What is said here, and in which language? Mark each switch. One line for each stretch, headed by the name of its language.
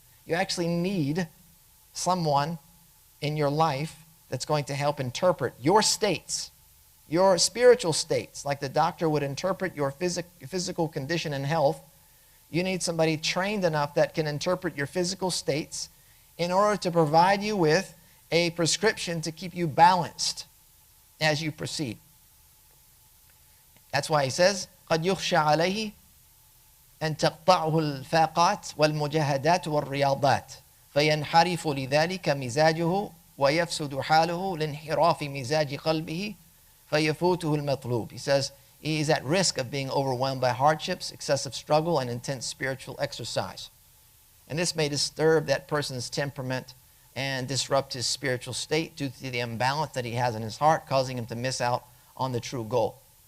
English: You actually need someone in your life that's going to help interpret your states, your spiritual states, like the doctor would interpret your physical condition and health. You need somebody trained enough that can interpret your physical states in order to provide you with a prescription to keep you balanced as you proceed. That's why he says,
Arabic: قَدْ يُخْشَى عَلَيْهِ أَن تَقْطَعُهُ الْفَاقَاتِ وَالْمُجَاهَدَاتِ وَالرِّيَاضَاتِ فَيَنْحَرِفُ لِذَلِكَ مِزَاجُهُ وَيَفْسُدُ حَالُهُ لِانْحِرَافِ مِزَاجِ قَلْبِهِ فَيَفُوتُهُ الْمَطْلُوبِ.
English: He says he is at risk of being overwhelmed by hardships, excessive struggle, and intense spiritual exercise. And this may disturb that person's temperament and disrupt his spiritual state due to the imbalance that he has in his heart, causing him to miss out on the true goal.